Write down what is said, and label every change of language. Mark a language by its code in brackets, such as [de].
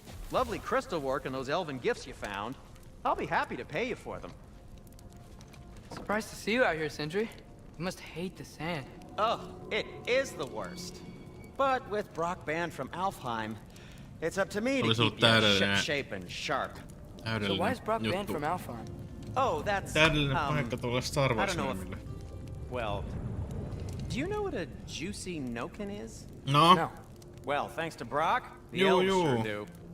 [en] Lovely crystal work and those elven gifts you found. I'll be happy to pay you for them. Surprised to see you out here, Sindri. You must hate the sand. Oh, it is the worst. But with Brock banned from Alfheim, it's up to me to keep you ship-shape and sharp. So why is Brock banned from Alfheim? Oh, that's... [fi] Täydellinen paikka tuolla Star Wars -nimille. [en] Well, do you know what a juicy noken is? No. Well, thanks to Brock, the elves sure do.